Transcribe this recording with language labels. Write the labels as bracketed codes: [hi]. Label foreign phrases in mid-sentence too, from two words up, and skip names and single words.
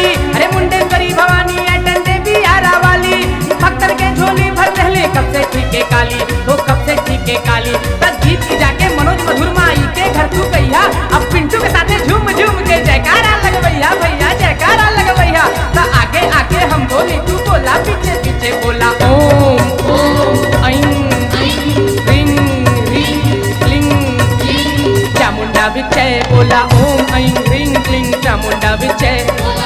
[bho] अरे मुंडेश्वरी भवानी अटन देवी आरा वाली भक्तन के झोली भर रहले कब से ठीक है काली तो कब से ठीक है काली तब गीत की जाके मनोज मधुर माई के घर तू गैया अब पिंटू के साथे झूम झूम के जयकारा लगवैया भैया जयकारा लगवैया तो आगे आगे हम बोली तू बोला पीछे पीछे बोला [sa] ओम ऐं ह्रीं क्लीं चामुंडा बिचै [bho] बोला [sa] ओम ऐं ह्रीं क्लीं चामुंडा बिचै